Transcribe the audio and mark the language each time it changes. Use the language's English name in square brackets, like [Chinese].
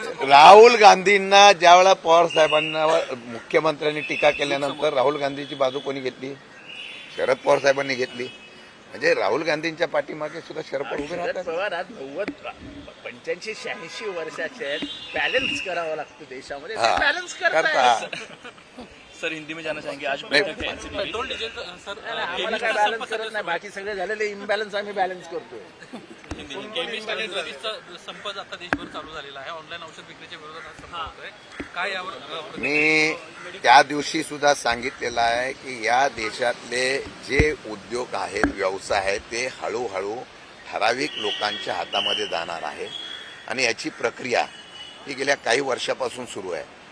[Marathi] राहुल गांधींना ज्यावेळेला पवार साहेबांना मुख्यमंत्र्यांनी टीका केल्यानंतर राहुल गांधीची बाजू कोणी घेतली? शरद पवार साहेबांनी घेतली. म्हणजे राहुल गांधींच्या पाठीमागे सुद्धा शरद पवार उभे राहतात. पवार आज 85-86 वर्षाचे आहेत. बॅलन्स करावं लागतं देशामध्ये. बॅलन्स करतात. [Hindi] सर हिंदी में जाना चाहेंगे आज पेट्रोल डिझेल सर [Marathi] आम्हाला काय बॅलन्स करत नाही. बाकी सगळे झालेले इम्बॅलन्स आम्ही बॅलन्स करतोय. केमिस्ट आणि ड्रग्सचा संप आता देशभर चालू झालेला आहे. ऑनलाईन औषध विक्रीच्या विरोधात हा संप होतोय. काय यावर मी त्या दिवशी सुद्धा सांगितलेलं आहे की या देशातले जे उद्योग आहेत, व्यवसाय आहेत, ते हळूहळू ठराविक लोकांच्या हातामध्ये जाणार आहे आणि याची प्रक्रिया ही गेल्या काही वर्षापासून सुरू आहे.